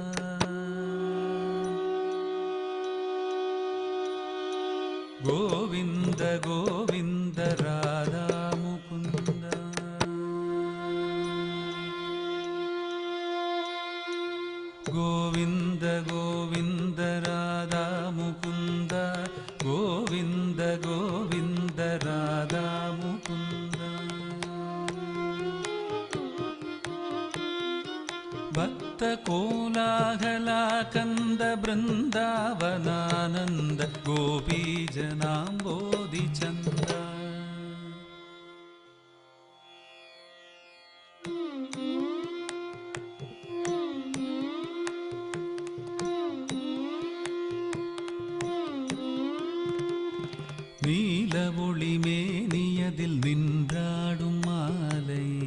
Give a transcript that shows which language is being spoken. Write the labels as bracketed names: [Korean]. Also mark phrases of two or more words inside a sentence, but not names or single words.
[Sanskrit] கோவிந்த கோவிந்த ராதா முகுந்த கோவிந்த கோவிந்த ராதா முகுந்த கோவிந்த கோவிந்த ராதா முகுந்த ಭಕ್ತ ಕೋಲಾಹಲ ಕಂದ ಬೃಂದಾವನಾನಂದ ಗೋಪೀ ಜನಾಂಬೋಧಿ ಚಂದ. [Tamil] நீல ஒளி மேனியதில் நின்றாடும் மாலை,